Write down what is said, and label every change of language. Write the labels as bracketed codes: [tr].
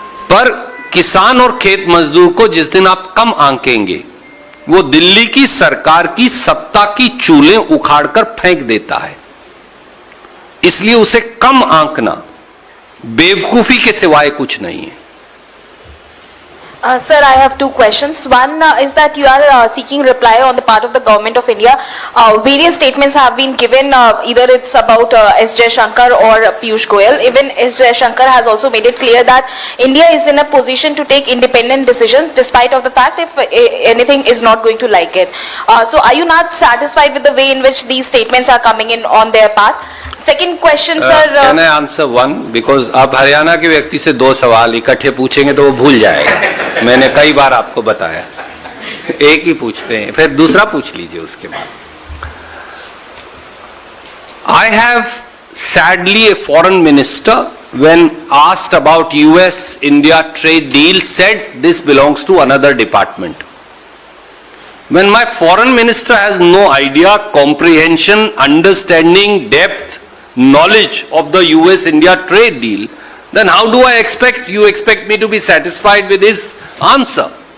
[hi] पर किसान और खेत मजदूर को जिस दिन आप कम आंकेंगे, वो दिल्ली की सरकार की सत्ता की चूलें उखाड़कर फेंक देता है। इसलिए उसे कम आंकना बेवकूफी के सिवाय कुछ नहीं है। [en] Sir, I have two questions. One is that you are seeking reply on the part of the government of India. Various statements have been given, either it's about S. Jaishankar or Piyush Goyal. Even S. Jaishankar has also made it clear that India is in a position to take independent decisions despite of the fact if anything is not going to like it. So are you not satisfied with the way in which these statements are coming in on their part? Second question, sir. Can I answer one? Because [hi] आप हरियाणा के व्यक्ति से 2 सवाल इकट्ठे पूछेंगे तो वो भूल जाएगा। मैंने कई बार आपको बताया, एक ही पूछते हैं, फिर दूसरा पूछ लीजिए उसके बाद। [en] I have sadly a foreign minister when asked about US-India trade deal said this belongs to another department. When my foreign minister has no idea, comprehension, understanding, depth, knowledge of the US-India trade deal, then how do I expect me to be satisfied with his answer?